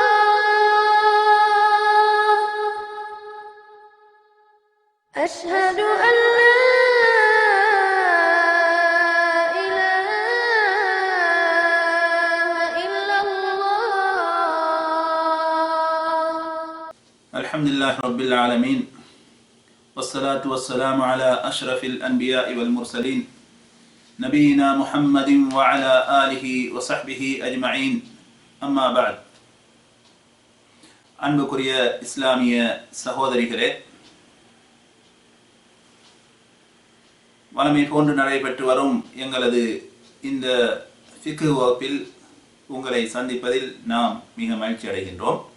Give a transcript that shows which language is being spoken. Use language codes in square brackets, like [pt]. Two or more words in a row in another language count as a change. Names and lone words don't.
[ar] أشهد أن لا إله إلا الله الحمد لله رب العالمين والصلاة والسلام على أشرف الأنبياء والمرسلين نبينا محمد وعلى آله وصحبه أجمعين أما بعد [ta] அன்புக்குரிய இஸ்லாமிய சகோதரிகளே, வழமை போன்று நடைபெற்று வரும் எங்களது இந்த ஃபிக்ஹ் வகுப்பில் உங்களை சந்திப்பதில் நாம் மிக மகிழ்ச்சி அடைகின்றோம்.